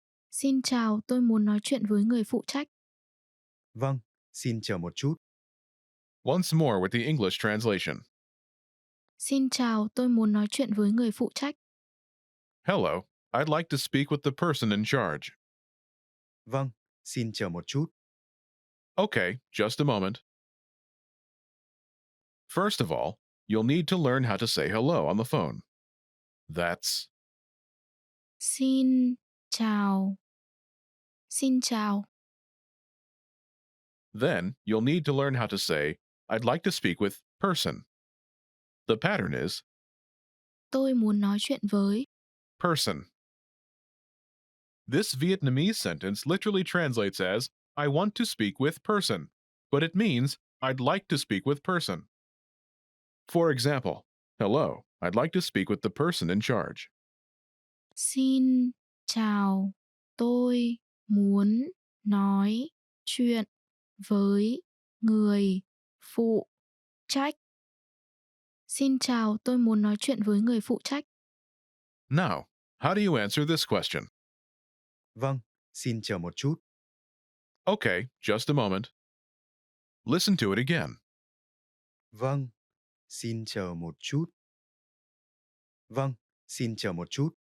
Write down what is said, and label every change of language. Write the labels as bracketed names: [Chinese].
[Vietnamese] Xin chào, tôi muốn nói chuyện với người phụ trách. Vâng, xin chờ một chút. [English] Once more with the English translation. [Vietnamese] Xin chào, tôi muốn nói chuyện với người phụ trách. [English] Hello, I'd like to speak with the person in charge. [Vietnamese] Vâng, xin chờ một chút. [English] Okay, just a moment. First of all, you'll need to learn how to say hello on the phone. That's [Vietnamese] Xin chào. Xin chào. [English] Then you'll need to learn how to say, I'd like to speak with person. The pattern is [Vietnamese] Tôi muốn nói chuyện với. [English] person. This Vietnamese sentence literally translates as, I want to speak with person, but it means, I'd like to speak with person. For example, hello, I'd like to speak with the person in charge. [Vietnamese] Xin chào, tôi muốn nói chuyện với người phụ trách. Xin chào, tôi muốn nói chuyện với người phụ trách. [English] Now, how do you answer this question? [Vietnamese] Vâng, xin chờ một chút. [English] Okay, just a moment. Listen to it again. [Vietnamese] Vâng, xin chờ một chút. Vâng, xin chờ một chút.